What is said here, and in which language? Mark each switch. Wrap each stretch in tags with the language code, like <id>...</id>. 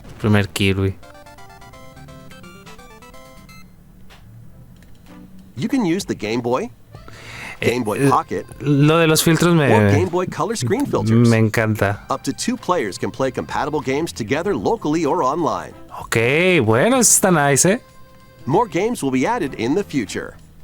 <es>Primer Kirby.</es> <en>You can use the Game Boy, Game Boy Pocket,</en> <es>Lo de los filtros</es> <en>or Game Boy Color screen filters.</en> <es>me encanta.</es> <en>Up to 2 players can play compatible games together locally or online.</en> <es>Ok, bueno, eso está nice, ¿eh?</es> <en>More games will be added in the future.</en>